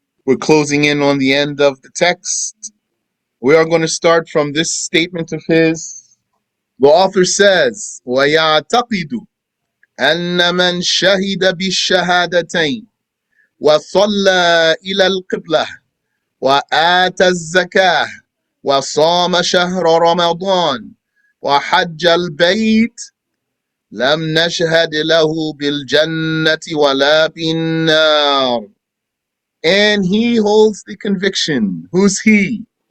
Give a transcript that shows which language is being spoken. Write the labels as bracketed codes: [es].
[en] We're closing in on the end of the text. We are going to start from this statement of his. The author says, [ar] وَيَعْتَقِدُ أَنَّ مَنْ شَهِدَ بِالشَّهَادَتَيْنِ وَصَلَّى إِلَى الْقِبْلَةِ وآتى الزكاة وصام شهر رمضان وحج البيت لم نشهد له بالجنة ولا بالنار. [en] And he holds the conviction. Who's he?